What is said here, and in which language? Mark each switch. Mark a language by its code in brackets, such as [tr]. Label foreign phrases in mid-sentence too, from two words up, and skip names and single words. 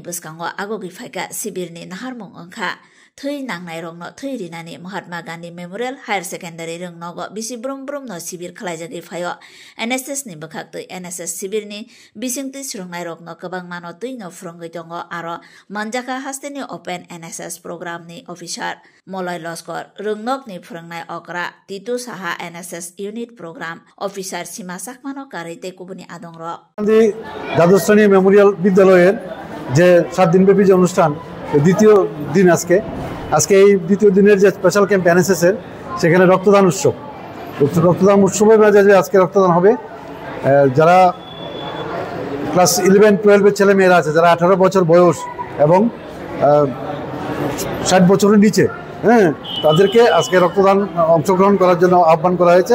[trp] Buskango Agogi Faika Sibir ni Naharmung Angkha Thui Nangnai Rongno Thui Rinani Mahatma Gandhi Memorial Higher Secondary Rung Nogo Bisi Brum Brum no Sibir Khulaijagi Fayo NSS ni Bukhaktui NSS Sibir ni Bisingti Srungnai Rokno Kabang Mano Tui no Frongoi Tongo Aro Manjaka Hasteni Open NSS Program ni Officer Moloi Loskor Rungnok ni Phurangnai Okra Titu Saha NSS [en] Unit Program Officer [trp] Sima Sakmano Karite Kubuni Adongro [bn] দ্বাদশ শ্রেণী মেমোরিয়াল বিদ্যালয়ের যে 7 দিনব্যাপী যে অনুষ্ঠান দ্বিতীয় দিন আজকে এই দ্বিতীয় দিনের যে [en] special camp [bn] এনএসএস এর সেখানে রক্তদান উৎসবের মাঝে যে আজকে রক্তদান হবে যারা ক্লাস 11 12 এর ছেলে মেয়েরা আছে যারা 18 বছর বয়স এবং 60 বছরের নিচে তাদেরকে আজকে রক্তদান অংশগ্রহণ করার জন্য আহ্বান করা হয়েছে।